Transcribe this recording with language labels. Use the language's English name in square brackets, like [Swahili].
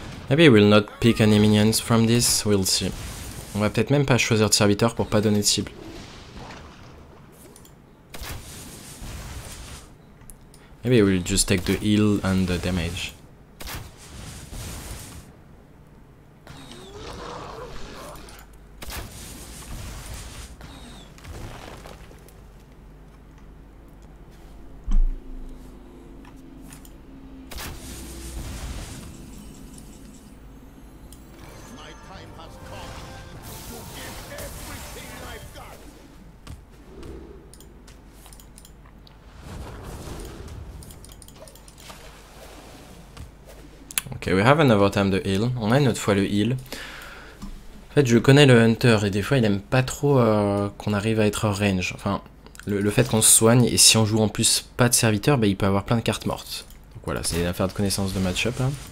[English] Maybe we'll not pick any minions from this, we'll see. [French] On va peut-être même pas choisir de serviteur pour pas donner de cible. [English] Maybe we'll just take the heal and the damage. Ok, we have another time the heal. [French] On a une autre fois le heal. En fait, je connais le Hunter et des fois il aime pas trop qu'on arrive à être hors range. Enfin, le fait qu'on se soigne et si on joue en plus pas de serviteur, bah, il peut avoir plein de cartes mortes. Donc voilà, c'est une affaire de connaissance de match-up. Hein.